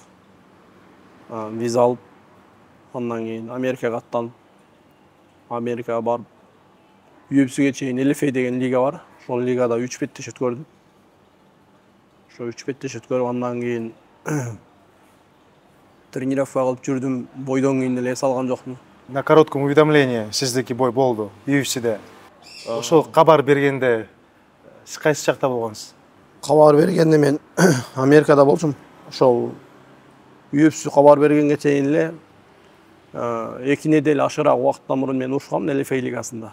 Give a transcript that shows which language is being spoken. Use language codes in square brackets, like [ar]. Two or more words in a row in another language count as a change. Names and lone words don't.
[ky] Виза алып, андан кийин Америкага аттанып, Америкага барып, UFC'ге чейин LFA деген лига бар. Ошол лигада 3 беттеш өткөрдүм. Ошо 3 беттеш өткөрүп, андан кийин тренировка кылып жүрдүм. Бойдон кийин эле эс алган жокмун. [ru] На коротком уведомлении [ky] сиздики бой болду UFC'де. Ошол кабар бергенде сиз кайсы жакта болгонсуз? Кабар бергенде мен Америкада болчумун. Ошол UFC кабар бергенге чейин эле 2 неделе ашыраак убакыттан мурун мен урушкам LFA лигасында.